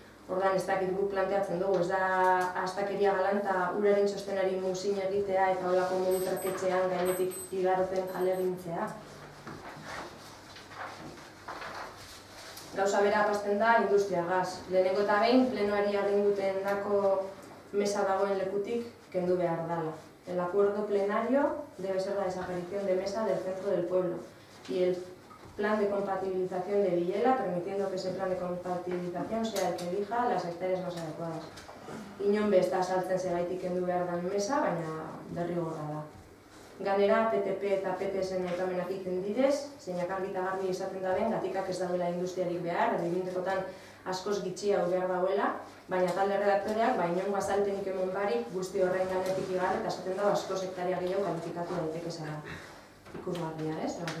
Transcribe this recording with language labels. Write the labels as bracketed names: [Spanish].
[Basque] Ordan ez dakit guk planteatzen dugu, ez da astakeria galanta uraren txostenari muzin egitea eta holako modu traketxean gainetik igaroten alegintzea. Gauza bera apazten da industriagaz. Lehenengo eta behin, plenoari aginduten dako mesa dagoen lekutik kendu behar dela. [Spanish] El acuerdo plenario debe ser la desaparición de mesa del centro del pueblo y el plan de compatibilización de Villela, permitiendo que ese plan de compatibilización sea el que elija las hectáreas más adecuadas. [Basque] Inon be ez da saltzen zegaitik kendu behar dan mesa, baina derrigorra da. Ganera, PTP eta PTS-en aipamenak egiten direz, zeinak argi eta garbi izaten da ben, Gatikak ez dauela industriarik behar, edo askoz gitxia behar dauela, baina talde redaktoreak, inongo azalpenik emon barik, guzti horrein ganetik igar, eta esaten da askoz hektaria gehiago kalifikatu daiteke zara. Ikusgarria, ez?